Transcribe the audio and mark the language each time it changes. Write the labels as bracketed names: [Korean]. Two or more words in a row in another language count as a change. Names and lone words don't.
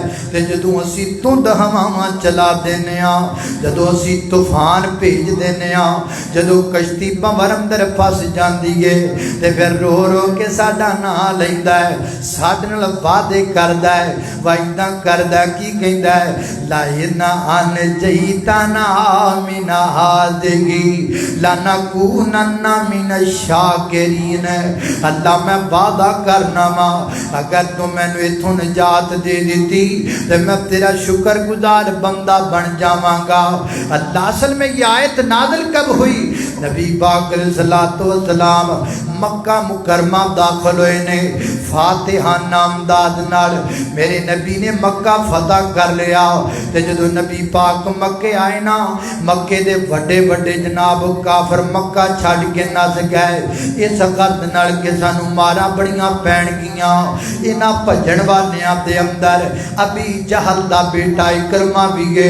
[Punjabi] تے جدوں اسیں دھند ہواواں چلا دینے آں، جدوں اسیں طوفان بھیج دینے آں، جدوں کشتی بھنور اندر پھس جاتی ہے تے فیر رو رو کے ساڈا ناں لیندا ہے، ساڈے نال وعدے کردا ہے، وعدہ کردا کی کہندا ہے [Arabic] لئن أن جيتنا من هذه لنكونن من الشاكرين. [Punjabi] اللہ میں وعدہ کرنا واں اگر تو مینوں ایتھوں نجات دے دی تو میں تیرا شکرگزار بندہ بن جاواں گا. [Urdu] اللہ اصل میں یہ آیت نازل کب ہوئی? [Punjabi] نبی پاک [Arabic] عليه الصلاة والسلام [Punjabi] مکہ مکرمہ داخل ہوئے نے فاتحہ نامداد نال. میرے نبی نے مکہ فتح کر لیا تے جدوں نبی پاک مکے آئے نا، مکے دے وڈے وڈے جناب کافر مکہ چھڈ کے نس گئے. اس گل نال کے سانوں مارا بڑیاں پین گیاں. انہاں بھجن والیاں دے اندر ابی جہل دا بیٹا عکرمہ بھی ہے.